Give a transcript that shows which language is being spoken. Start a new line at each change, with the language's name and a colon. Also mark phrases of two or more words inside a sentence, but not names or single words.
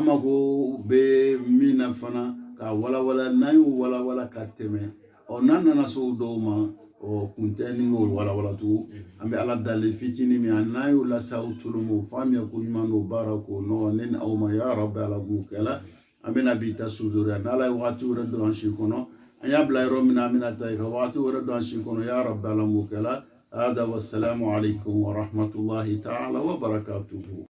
Bambara: mako bɛ min na fana ka walawala n'an y'o walawala ka tɛmɛ n'an nana se o dɔw ma kun tɛ ni k'o walawala tugun an bɛ ala dali fitinin min n'an y'o lase aw tulu ma o faamuya ko ɲuman n'o baara k'o nɔgɔ ne ni aw ma
Arabic: يا ربي
Bambara: ala b'o kɛla an bɛna bi ta suzoriya n'ala ye wagati wɛrɛ don an si kɔnɔ an y'a bila yɔrɔ min na an bɛna ta yen ka wagati wɛrɛ don an si kɔnɔ
Arabic: يا ربي
Bambara: ala b'o kɛla hada
Arabic: والسلام عليكم ورحمة الله تعالى وبركاته